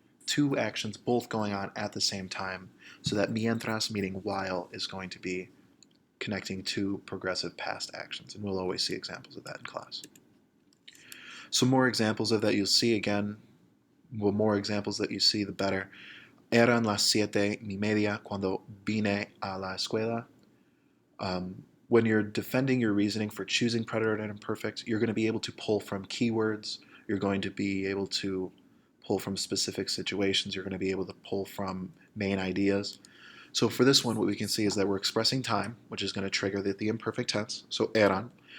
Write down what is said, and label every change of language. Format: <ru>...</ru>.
<en>Two actions both going on at the same time. So that mientras, meaning while, is going to be connecting to progressive past actions, and we'll always see examples of that in class. Some more examples of that you'll see again. The more examples that you see, the better.</en> <es>Eran las 7:30 cuando vine a la escuela.</es> <en>When you're defending your reasoning for choosing preterite and imperfect, you're going to be able to pull from keywords. You're going to be able to pull from specific situations. You're going to be able to pull from main ideas. So for this one, what we can see is that we're expressing time, which is going to trigger the imperfect tense, so eran.</en>